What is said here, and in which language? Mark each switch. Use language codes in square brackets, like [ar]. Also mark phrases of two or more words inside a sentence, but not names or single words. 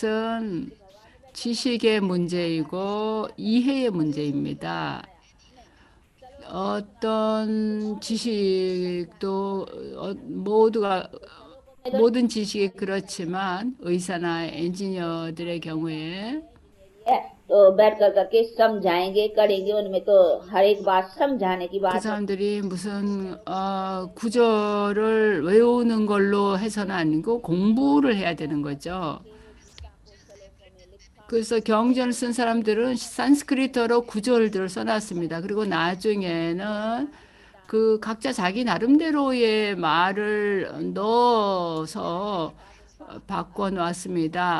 [ko] 이것은 지식의 문제이고 이해의 문제입니다. 어떤 지식도 모든 지식이 그렇지만 의사나 엔지니어들의 경우에 [hi] है तो बैठ कर करके समझाएंगे करेंगे उनमें तो हर एक बात समझाने की [ko] 그 [hi] बात हो [ko] 사람들이 무슨 구절을 외우는 걸로 해서는 아니고 공부를 해야 되는 거죠. 그래서 경전을 쓴 사람들은 산스크리트어로 구절들을 써놨습니다. 그리고 나중에는 그 각자 자기 나름대로의 말을 넣어서 바꿔 놓았습니다.